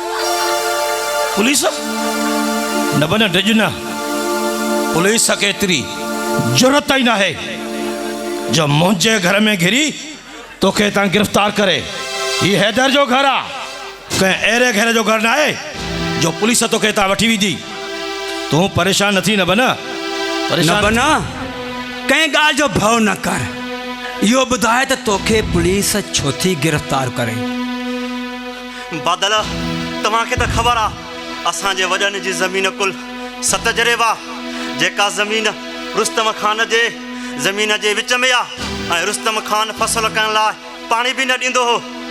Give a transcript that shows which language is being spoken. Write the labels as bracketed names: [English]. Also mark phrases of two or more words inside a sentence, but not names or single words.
[Sindhi] पुलिस न बन डिॼ न, पुलिस खे एतिरी ज़रूरत ई न आहे जो मुंहिंजे घर में घिरी तोखे हितां गिरफ़्तार करे। हीउ हैदर जो घर आहे, कंहिं अहिड़े घर जो घर न आहे जो पुलिस तोखे हितां वठी वेंदी। तूं परेशान न थी न बन, न परेशान बना, कंहिं ॻाल्हि जो भउ न कर। इहो ॿुधाए त तोखे पुलिस छो थी गिरफ़्तार करे। बादल तव्हांखे त ख़बर आहे असांजे वॾनि जी ज़मीन कुल 7 जरेबा, जेका ज़मीन रुस्तम ख़ान जे ज़मीन जे विच में आहे ऐं रुस्तम ख़ान फ़सुल करण लाइ पाणी बि न ॾींदो हो।